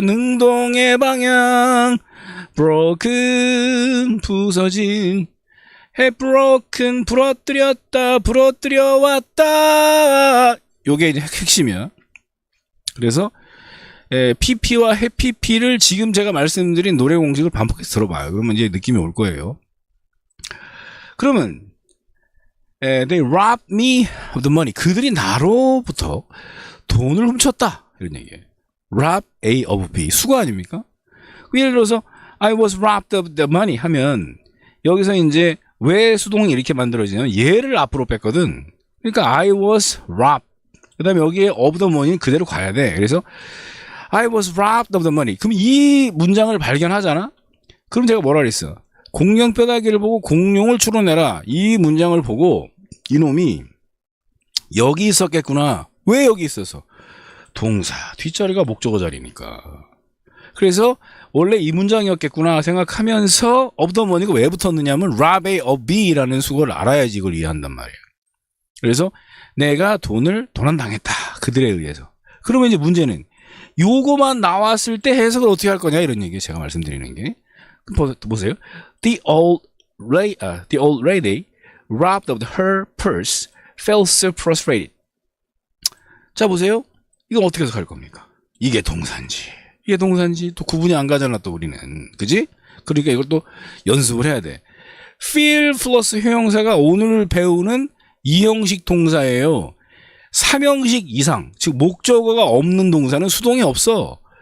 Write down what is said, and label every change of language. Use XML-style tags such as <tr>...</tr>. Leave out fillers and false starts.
<ko>능동의 방향. broken 부서진. 해 broken 부러뜨렸다. 부러뜨려 왔다. 요게 이제 핵심이야. 그래서 PP와 해피피를 지금 제가 말씀드린 노래 공식을 반복해서 들어봐요. 그러면 이제 느낌이 올 거예요. 그러면</ko> <en>they robbed me of the money.</en> <ko>그들이 나로부터 돈을 훔쳤다. 이런 얘기예요.</ko> <en>rob A of B.</en> <ko>수거 아닙니까? 예를 들어서</ko> <en>I was robbed of the money</en> <ko>하면 여기서 이제 왜 수동이 이렇게 만들어지냐면 얘를 앞으로 뺐거든.</ko> <en>그러니까 I was robbed.</en> <ko>그 다음에 여기에</ko> <en>of the money</en> <ko>는 그대로 가야 돼.</ko> <en>그래서 I was robbed of the money.</en> <ko>그럼 이 문장을 발견하잖아? 그럼 제가 뭐라 그랬어? 공룡 뼈다귀를 보고 공룡을 추론해라. 이 문장을 보고 이놈이 여기 있었겠구나. 왜 여기 있었어? 동사. 뒷자리가 목적어 자리니까. 그래서 원래 이 문장이었겠구나 생각하면서</ko> <en>of the money</en> <ko>가 왜 붙었느냐면</ko> <en>rob A of B</en> <ko>라는 수거를 알아야지 이걸 이해한단 말이에요. 그래서 내가 돈을 도난당했다. 그들에 의해서. 그러면 이제 문제는 요거만 나왔을 때 해석을 어떻게 할 거냐 이런 얘기 제가 말씀드리는 게. 보세요.</ko> <en>The old lady robbed of her purse felt so frustrated.</en> <ko>자 보세요. 이건 어떻게 해석할 겁니까? 이게 동사인지 이게 동사인지 또 구분이 안 가잖아 또 우리는. 그지? 그러니까 이걸 또 연습을 해야 돼. feel 플러스 형용사가 오늘 배우는 2형식 동사예요. 3형식 이상, 즉 목적어가 없는 동사는 수동이 없어.</ko>